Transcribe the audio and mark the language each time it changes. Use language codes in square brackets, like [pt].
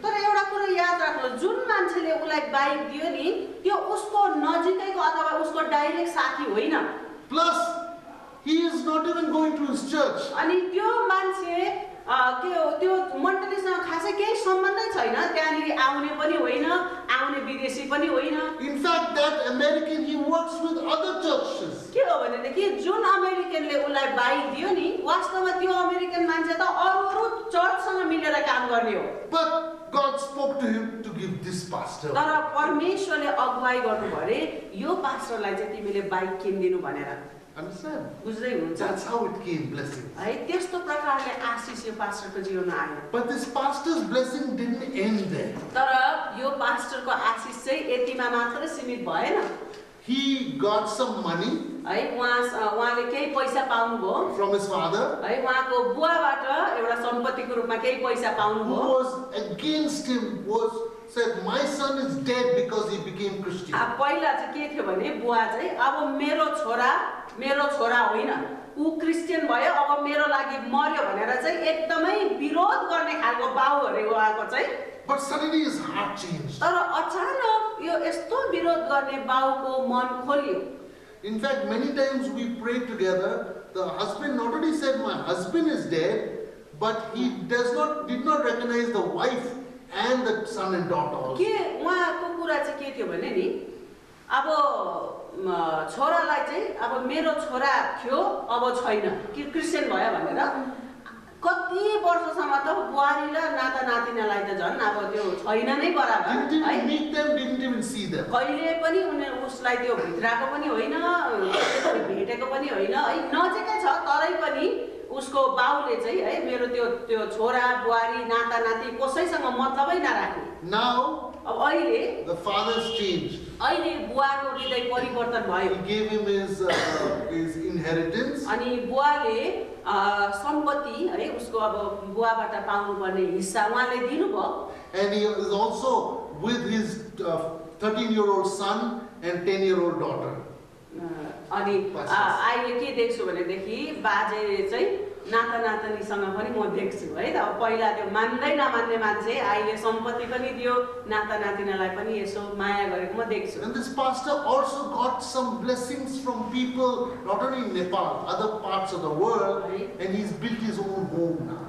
[ne] तर एउटा कुरा याद राख्नु जुन मान्छेले उसलाई बाइक दियो नि त्यो उसको नजिकैको अथवा उसको डाइरेक्ट साथी होइन [en] Plus, he is not even going to his church. [ne] अनि त्यो मान्छे के हो त्यो मण्डलीसँग खासै केही सम्बन्धै छैन त्यहाँनिर आउने पनि होइन आउने विदेशी पनि होइन [en] In fact, that American, he works with other churches. [ne] के हो भनेदेखि जुन अमेरिकनले उसलाई बाइक दियो नि वास्तवमा त्यो अमेरिकन मान्छे त अरू चर्चसँग मिलेर काम गर्ने हो [en] But God spoke to him to give this pastor. [ne] तर परमेश्वरले अगुवाई गर्नुभयो अरे यो पास्टरलाई चाहिँ तिमीले बाइक किनिदिनु भनेर [en] Understand? [ne] बुझ्दै हुनुहुन्छ [en] That's how it came, blessing. [ne] है त्यस्तो प्रकारले आशिष यो पास्टरको जीवनमा आयो [en] But this pastor's blessing didn't end there. [ne] तर यो पास्टरको आशिष चाहिँ यतिमा मात्रै सीमित भएन [en] he got some money [ne] है उहाँले केही पैसा पाउनुभयो [en] from his father, [ne] है उहाँको बुवाबाट एउटा सम्पत्तिको रूपमा केही पैसा [en] who [ne] पाउनुभयो [en] was against him, said, my son is dead because he became Christian. [ne] पहिला चाहिँ के थियो भने बुवा चाहिँ अब मेरो छोरा होइन ऊ क्रिस्चियन भयो अब मेरो लागि मर्यो भनेर चाहिँ एकदमै विरोध गर्ने खालको बाउ अरे उहाँको चाहिँ [en] But suddenly his heart changed. [ne] तर अचानक यो यस्तो विरोध गर्ने बाउको मन खोलियो [en] In fact, many times we prayed together. The husband not only said, my husband is dead, but he did not recognize the wife and the son and daughter also. [ne] के उहाँको कुरा चाहिँ के थियो भने नि अब छोरालाई चाहिँ अब मेरो छोरा थियो अब छैन कि क्रिस्चियन भयो भनेर कति वर्षसम्म त बुहारी र नाता नातिनालाई त झन् अब त्यो छैन नै बराबर [en] Didn't even meet them, didn't even see them. [ne] कहिले पनि उसलाई त्यो भित्राको पनि होइन भेटेको पनि होइन है नजिकै छ तरै पनि उसको बाउले चाहिँ है मेरो त्यो छोरा बुहारी नाता नाति कसैसँग मतलबै नराख्ने [en] Now [ne] अब अहिले [en] the father's changed. [ne] अहिले बुवाको हृदय परिवर्तन भयो [en] He gave him his inheritance. [ne] अनि बुवाले सम्पत्ति है उसको अब बुवाबाट पाउनुपर्ने हिस्सा उहाँले दिनुभयो [en] And he is also with his 13-year-old son and 10-year-old daughter. [ne] अनि अहिले के देख्छु भनेदेखि बाजेले चाहिँ नाता नातिनीसँग पनि म देख्छु है त अब पहिला त्यो मान्दै नमान्ने मान्छे अहिले सम्पत्ति पनि दियो नाता नातिनालाई पनि यसो माया गरेको म देख्छु [en] And this pastor also got some blessings from people, not only in Nepal, other parts of the world, and he's built his own home now.